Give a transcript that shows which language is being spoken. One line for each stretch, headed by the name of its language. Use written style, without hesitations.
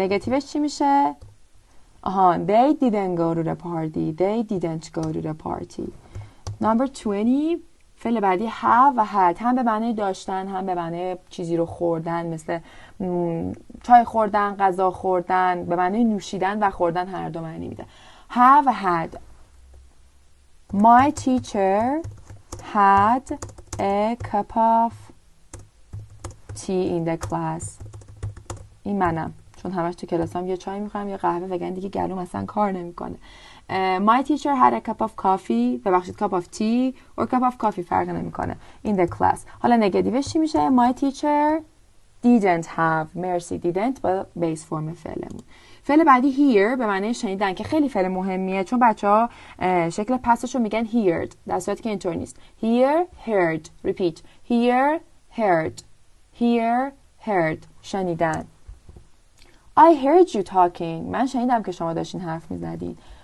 Persian: نگاتیوش چی میشه؟
English: They didn't go to the party. They didn't go to the party. Number 20
Persian: فعل بعدی have و had، هم به معنی داشتن هم به معنی چیزی رو خوردن، مثل چای خوردن، غذا خوردن، به معنی نوشیدن و خوردن هر دو معنی میده.
English: have had. My teacher had a cup of tea in the class.
Persian: این منم، چون همش تو کلاسام یا چای میخوام یا قهوه وگرنه دیگه گلوم اصلا کار نمیکنه.
English: My teacher had a cup of coffee.
Persian: ببخشید
English: cup of tea or cup of coffee
Persian: فرق نمیکنه
English: in the class.
Persian: حالا نگاتیوش چی میشه؟
English: My teacher didn't have.
Persian: مرسی، didn't با بیس فرم فعلمون. فعل بعدی hear به معنی شنیدن که خیلی فعل مهمیه چون بچه‌ها شکل پسش رو میگن heard در صورتی که اینطور نیست.
English: hear heard. repeat. hear heard شنیدن. I heard you talking.
Persian: من شنیدم که شما داشتین حرف میزدین.